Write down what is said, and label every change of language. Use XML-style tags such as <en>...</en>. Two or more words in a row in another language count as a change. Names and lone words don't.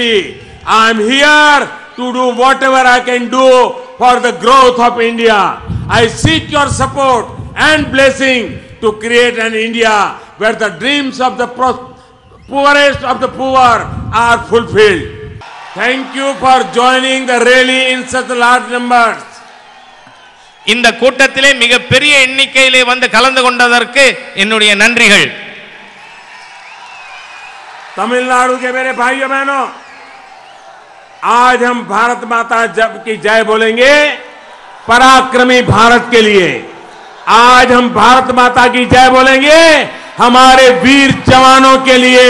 <en>I am here to do whatever I can do for the growth of India. I seek your support and blessing to create an India where the dreams of the poorest of the poor are fulfilled. Thank you for joining the rally in such large numbers.</en> <ta>இந்த கூட்டத்திலே மிகப்பெரிய எண்ணிக்கையிலே வந்து கலந்து கொண்டதற்கு என்னுடைய நன்றிகள்.</ta> <hi>तमिलनाडु के मेरे भाइयों बहनों, आज हम भारत माता की जय बोलेंगे पराक्रमी भारत के लिए। आज हम भारत माता की जय बोलेंगे हमारे वीर जवानों के लिए।</hi>